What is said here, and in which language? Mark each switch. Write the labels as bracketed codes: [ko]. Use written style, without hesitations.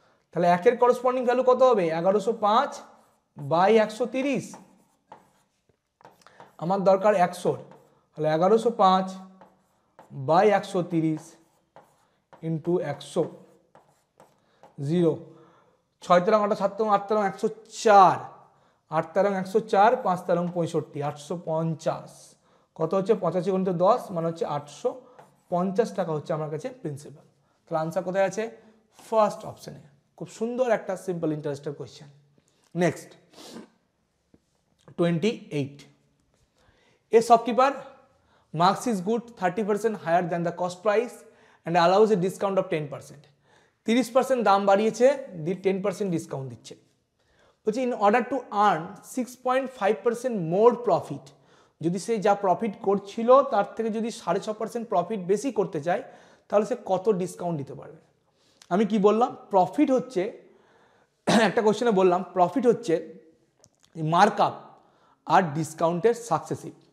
[bn] তাহলে একের corresponding value কত হবে 1105/130, আমার দরকার 100, তাহলে 1105/130 ইন্টু 100, 0, 6 তেরং 8 7 তেরং 8 তেরং 104, 8 তেরং 104, 5 তেরং 65, 850 কত হচ্ছে 85 × 10 মানে হচ্ছে 850 টাকা হচ্ছে আমার কাছে প্রিন্সিপাল। তাহলে আনসার কোথায় আছে ফার্স্ট অপশনে। খুব সুন্দর একটা সিম্পল ইন্টারেস্টের question. [en] Next 28, a shopkeeper marks his good 30% higher than the cost price and allows a discount of 10%. [bn] 30% দাম বাড়িয়েছে, 10% ডিসকাউন্ট দিচ্ছে। বলছে [en] in order to earn 6.5% more profit, [bn] যদি সে যা প্রফিট করছিল তার থেকে যদি 6.5% প্রফিট বেশি করতে চায় তাহলে সে কত ডিসকাউন্ট দিতে পারবে। আমি কি বললাম প্রফিট হচ্ছে, একটা কোশ্চেনে বললাম প্রফিট হচ্ছে মার্কআপ আর ডিসকাউন্টের সাকসেসিভ।